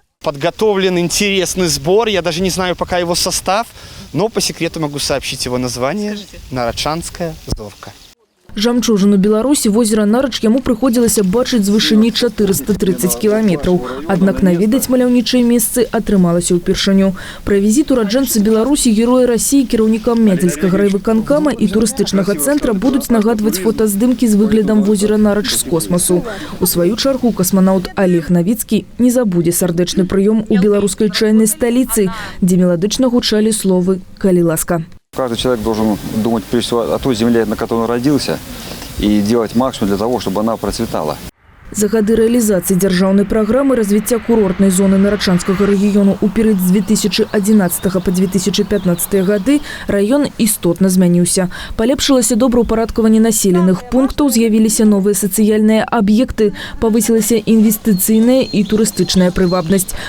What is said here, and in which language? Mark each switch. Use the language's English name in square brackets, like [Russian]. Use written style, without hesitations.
[Russian] Подготовлен интересный сбор, я даже не знаю пока его состав, но по секрету могу сообщить его название. Нарочанская зорка. [Belarusian] Жамчужину Беларусі возера Нарач яму прыходзілася бачыць з вышыні 430 кіламетраў. Аднак наведаць маляўнічыя месцы атрымалася ўпершыню. Пра візіт ураджэнца Беларусі, [Russian] героя России, [Belarusian] кіраўнікам Мядзельскага райвыканкама і турыстычнага цэнтра будуць нагадваць фотаздымкі з выглядам возера Нарач з космосу. У сваю чаргу касманаўт Олег Новицкі не забудзе сардэчны прыём у беларускай чайнай сталіцы, дзе меладычна гучалі словы «Калі ласка». [Russian] Каждый человек должен думать прежде всего о той земле, на которой он родился, и делать максимум для того, чтобы она процветала. [Belarusian] За гады рэалізацыі дзяржаўнай праграмы развіцця курортнай зоны Нарачанскага рэгіёну ў перыяд з 2011 па 2015 гады раён істотна змяніўся. Палепшылася добраўпарадкаванне населеных пунктаў, з'явіліся новыя сацыяльныя аб'екты, павысілася інвестыцыйная і турыстычная прывабнасць.